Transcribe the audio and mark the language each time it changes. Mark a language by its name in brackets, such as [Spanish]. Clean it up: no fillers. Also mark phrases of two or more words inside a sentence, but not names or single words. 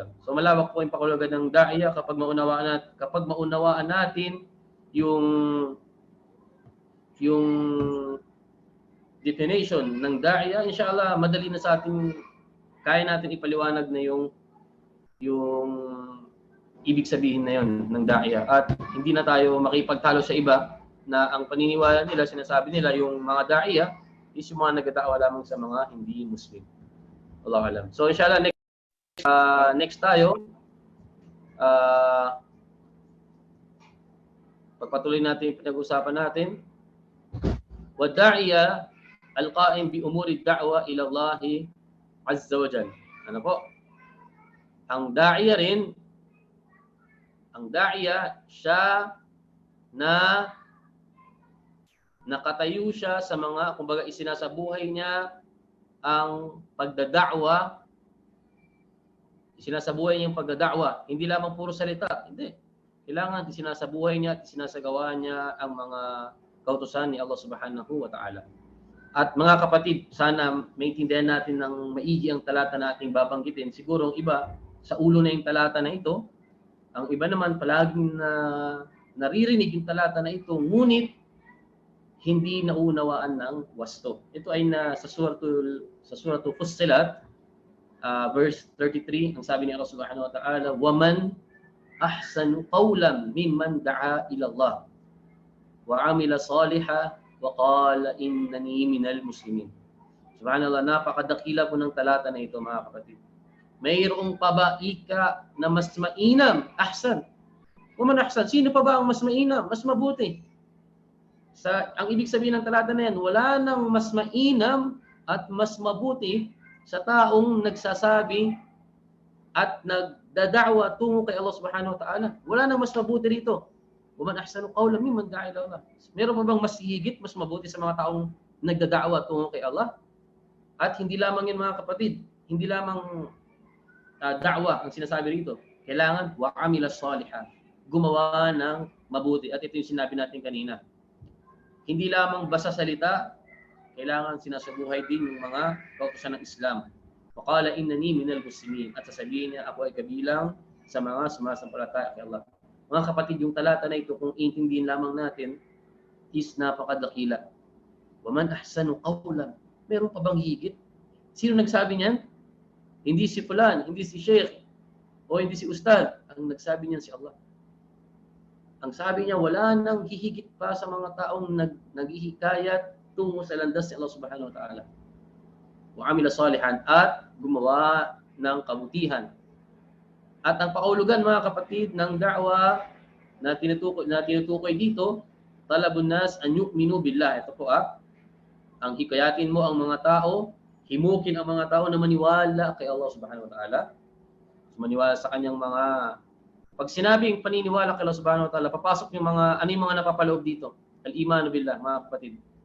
[Filipino] So malawak po yung pakulugan ng da'iya kapag maunawaan natin yung definition ng da'iya, [Arabic] إن شاء الله [Filipino] madali na sa atin, kaya natin ipaliwanag na yung ibig sabihin na yon ng da'iya, at hindi na tayo makipagtalo sa iba na ang paniniwala nila, sinasabi nila yung mga da'iya is yung mga nagdada'wa lamang sa mga hindi Muslim. [Arabic] الله أعلم. [Filipino] So [Arabic] إن شاء الله [Filipino] next tayo, pagpatuloy natin yung pinag-usapan natin. [Arabic] والداعية القائم بأمور الدعوة إلى الله عز وجل. [Filipino] Ano po? Ang da'iya siya na nakatayo siya sa mga, kumbaga isinasabuhay niya ang pagdada'wa, isinasabuhay niya yung pagdada'wa. Hindi lamang puro salita, hindi. Kailangan isinasabuhay niya at isinasagawa niya ang mga kautusan ni Allah [Arabic] سبحانه وتعالى. [Filipino] At mga kapatid, sana maintindihan natin ng maigi ang talata na ating babanggitin. Siguro ang iba, sa ulo na yung talata na ito, ang iba naman palaging naririnig yung talata na ito, ngunit hindi naunawaan ng wasto. Ito ay sa suratul Fussilat, verse 33, ang sabi ni Allah [Arabic] سبحانه وتعالى, وَمَنْ أَحْسَنُ قَوْلًا مِمَّنْ دَعَا إِلَى اللَّهِ وَعَمِلَ صَالِحًا وَقَالَ إِنَّنِي مِنَ الْمُسْلِمِينَ. سبحان الله, [Filipino] napakadakila po ng talata na ito, mga kapatid. Mayroong pa ba ika na mas mainam? [Arabic] أحسن. ومن أحسن. [Filipino] Sino pa ba ang mas mainam? Mas mabuti? Ang ibig sabihin ng talata na yan, wala nang mas mainam at mas mabuti sa taong nagsasabi at nagdada'wa tungo kay Allah [Arabic] سبحانه وتعالى. [Filipino] Wala nang mas mabuti rito. [Arabic] ومن أحسن قولا ممن دعا إلى الله. [Filipino] Meron pa bang mas higit, mas mabuti sa mga taong nagdada'wa tungo kay Allah? At hindi lamang yan, mga kapatid, hindi lamang da'wa ang sinasabi rito. [Arabic] Kailangan وعمل صالحا, [Filipino] gumawa ng mabuti. At ito yung sinabi natin kanina. Hindi lamang basta salita, kailangan sinasabuhay din yung mga kautusan ng Islam. [Arabic] وقال إنني من المسلمين. [Filipino] At sasabihin niya, ako ay kabilang sa mga sumasampalataya kay Allah. Mga kapatid, yung talata na ito, kung intindihin lamang natin, is napakadakila. [Arabic] ومن أحسن قولا. [Filipino] Meron pa bang higit? Sino nagsabi niyan? Hindi si fulan, hindi si sheikh, o hindi si ustad. Ang nagsabi niyan si Allah. Ang sabi niya, wala nang hihigit pa sa mga taong naghihikayat tungo sa landas ni Allah [Arabic] سبحانه وتعالى. وعمل صالحا, [Filipino] at gumawa ng kabutihan. At ang pakahulugan, mga kapatid, ng da'wa na tinutukoy dito, [Arabic] طلب الناس أن يؤمنوا بالله. [Filipino] Ito po ang hikayatin mo ang mga tao, himukin ang mga tao na maniwala kay Allah [Arabic] سبحانه وتعالى. [Filipino] Maniwala sa kanyang mga, pag sinabing paniniwala kay Allah [Arabic] سبحانه وتعالى, [Filipino] papasok yung mga, ano yung mga napapaloob dito? [Arabic] الإيمان بالله, [Filipino] mga kapatid.